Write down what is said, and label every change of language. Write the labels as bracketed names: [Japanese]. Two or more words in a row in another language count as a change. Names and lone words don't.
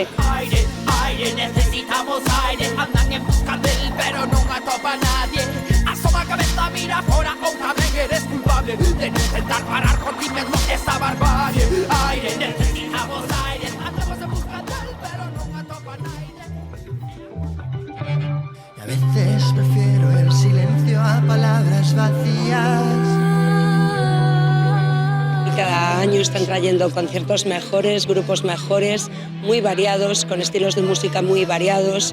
[Spanish] Aire, necesitamos aire, andan en busca del, [Galician] pero non atopa nadie. Asoma a cabeza, mira fora, ou tamén eres culpable de intentar parar con ti mesmo esa barbarie. [Spanish] Aire, necesitamos aire, andamos en busca del, [Galician] pero non atopa nadie. [Spanish] Y a veces prefiero el silencio a palabras vacías. Cada año están trayendo conciertos mejores, grupos mejores, muy variados, con estilos de música muy variados.